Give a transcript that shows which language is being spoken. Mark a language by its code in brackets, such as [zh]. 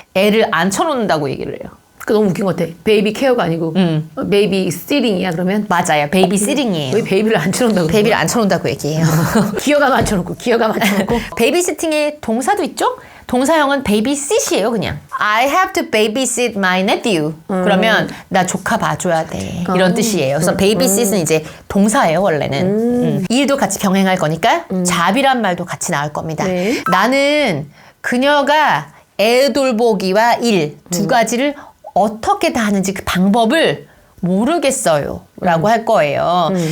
[ko] 애를 앉혀놓는다고 얘기를 해요. 그 너무 웃긴 것 같아. 베이비 케어가 아니고 베이비 시팅이야 그러면? 맞아요. 베이비 시팅이에요. 왜 베이비를 앉혀놓는다고? 베이비를 앉혀놓는다고 얘기해요. 기어가 앉혀놓고 기어가 앉혀놓고. 베이비시팅의 동사도 있죠? 동사형은 베이비싯이에요, 그냥. [en] I have to babysit my nephew. [ko] 그러면 나 조카 봐줘야 돼. 이런 뜻이에요. 그래서 베이비싯은 이제 동사예요, 원래는. 일도 같이 병행할 거니까 잡이란 말도 같이 나올 겁니다. 네. 나는 그녀가 애 돌보기와 일 두 가지를 어떻게 다 하는지 그 방법을 모르겠어요 라고 할 거예요.